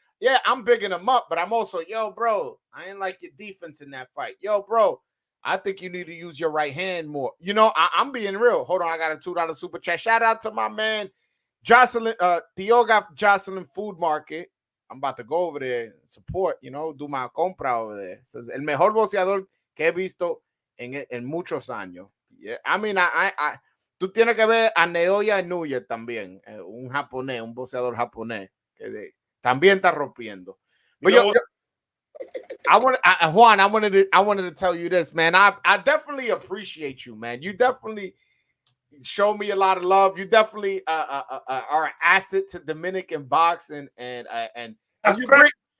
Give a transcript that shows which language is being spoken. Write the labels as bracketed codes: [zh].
[en] Yeah, I'm bigging them up, but I'm also, yo, bro, I ain't like your defense in that fight. Yo, bro, I think you need to use your right hand more. You know, I'm being real. Hold on, I got a $2 super chat. Shout out to my man, Jocelyn, Tioga Jocelyn Food Market. I'm about to go over there and support, you know, do my compra over there. It says, [es] el mejor boxeador que he visto en muchos años. [en] Yeah, I mean, [es] tú tienes que ver a Naoya Inoue también, un japonés, un boxeador japonés, que también está rompiendo. [en] But Juan, I wanted to tell you this, man. I definitely appreciate you, man. You definitely show me a lot of love. You definitely are an asset to Dominican boxing, and you bring,